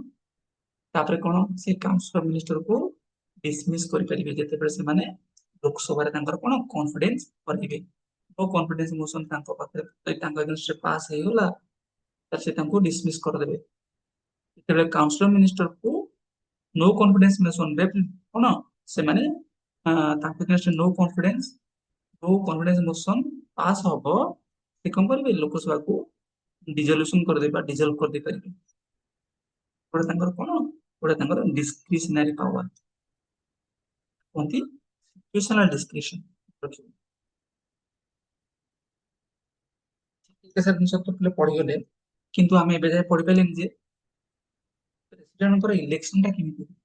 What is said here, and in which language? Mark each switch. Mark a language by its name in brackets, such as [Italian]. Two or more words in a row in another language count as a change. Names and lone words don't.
[Odia] ତାପରେ କଣ, ସେ [English] council of minister [Odia] ଡିସମିସ୍ କରିପାରିବେ ଯେତେବେଳେ ସେମାନେ ଲୋକସଭାରେ ତାଙ୍କର କଣ କନଫିଡେନ୍ସ କରିବେ। ଓ [English] confidence motion [Odia] ତାଙ୍କ ପାଖରେ ତାଙ୍କ ଏଗେନଷ୍ଟରେ ପାସ୍ ହେଇଗଲା, ତାହେଲେ ସେ ତାଙ୍କୁ ଡିସମିସ୍ କରିଦେବେ। ଯେତେବେଳେ [English] council of minister no confidence motion [Odia] ରେ କଣ ସେମାନେ ତାଙ୍କ ଏଗେନଷ୍ଟ [English] no confidence motion [Odia] ପାସ୍ ହବ, ସେ କଣ କରିବେ, ଲୋକସଭାକୁ ଡିଜଲ୍ୟୁସନ କରିଦେବେ ବା ଡିଜଲ୍ଭ କରିଦେଇ ପାରିବେ। ଗୋଟେ ତାଙ୍କର କଣ, ଗୋଟେ ତାଙ୍କର [English] discretionary power [Odia] କୁହନ୍ତି, [English] situational discription [Odia] ରଖିବେ। ଏତେ ସାରା ଜିନିଷ ତ ପିଲେ ପଢିଗଲେ, କିନ୍ତୁ ଆମେ ଏବେ ଯାଏ ପଢିପାରିଲେନି ଯେ ପ୍ରେସିଡେଣ୍ଟଙ୍କର ଇଲେକ୍ସନ ଟା କେମିତି ହୁଏ।